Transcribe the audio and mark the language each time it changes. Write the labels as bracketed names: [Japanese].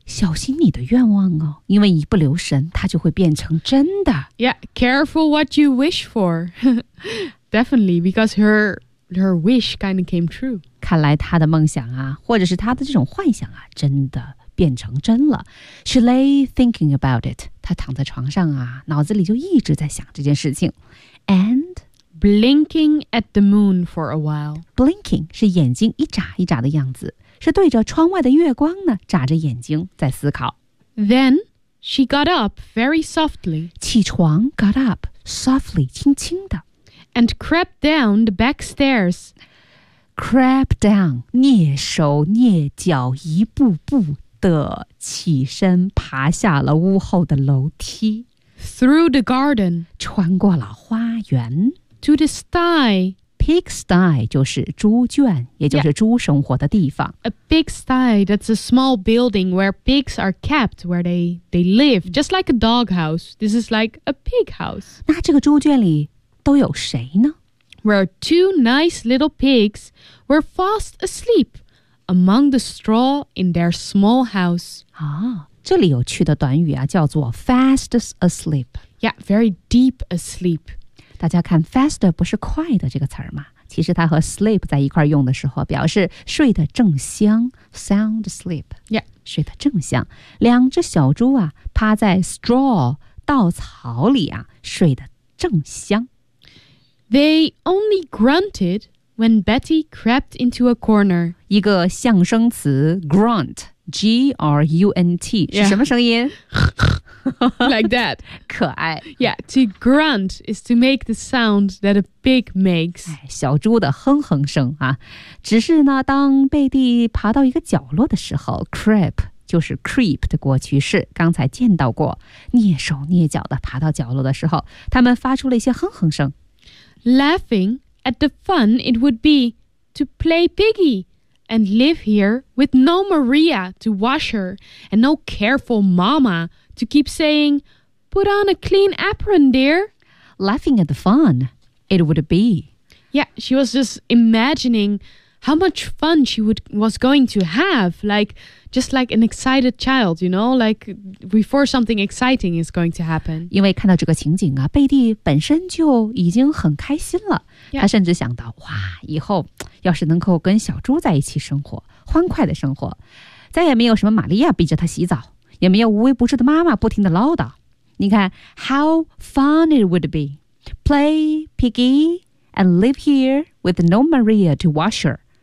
[Chinese] 小心你的愿望哦，因为一不留神，它就会变成真的。 [English] Yeah, careful what you wish for. Definitely, because her wish kind of came true. [Chinese] 看来她的梦想啊，或者是她的这种幻想啊，真的变成真了。 [English] She lay thinking about it. [Chinese] 她躺在床上啊，脑子里就一直在想这件事情。 [English] And... Blinking at the moon for a while. [Chinese] Blinking 是眼睛一眨一眨的样子，是对着窗外的月光呢，眨着眼睛在思考。 [English] Then she got up very softly. [Chinese] 起床 [English] got up softly, [Chinese] 轻轻的 [English] And crept down the back stairs. Crept down, [Chinese] 蹑手蹑脚一步步的起身爬下了屋后的楼梯 [English] Through the garden. [Chinese] 穿过了花园。 [English] To the sty. [Chinese] Pigsty 就是猪圈也就是猪生活的地方。 [English] Yeah. A pigsty, that's a small building where pigs are kept, where they live. Just like a dog house. This is like a pig house. [Chinese] 那这个猪圈里都有谁呢? [English] Where two nice little pigs were fast asleep among the straw in their small house. [Chinese] 啊，这里有趣的短语啊，叫做 [English] fast asleep. Yeah, very deep asleep. [Chinese] 大家看 fast 不是快的这个词吗？其实它和 sleep 在一块用的时候，表示睡得正香 ， [English] sound sleep。 Yeah， [Chinese] 睡得正香。两只小猪啊，趴在 straw 稻草里啊，睡得正香。 [English] They only grunted when Betty crept into a corner。 [Chinese] 一个象声词 grunt， G R U N T、yeah. 是什么声音？ [English] Like that. [Chinese] 可爱。 [English] Yeah, to grunt is to make the sound that a pig makes. [Chinese] 小猪的哼哼声啊。只是呢，当贝蒂爬到一个角落的时候 ,creep, 就是 creep 的过去式，刚才见到过，蹑手蹑脚的爬到角落的时候，他们发出了一些哼哼声。 [English] Laughing at the fun it would be to play piggy and live here with no Maria to wash her and no careful mama. To keep saying, put on a clean apron, dear. Laughing at the fun it would be. Yeah, she was just imagining how much fun she was going to have. Like, just like an excited child, you know, like before something exciting is going to happen. [Chinese] 因为看到这个情景啊，贝蒂本身就已经很开心了。 Yeah. 她甚至想到，哇，以后要是能够跟小猪在一起生活，欢快的生活，再也没有什么玛利亚逼着她洗澡。也没有无微不至的妈妈不停的唠叨。你看 [English] ,how fun it would be. Play piggy and live here with no Maria to wash her.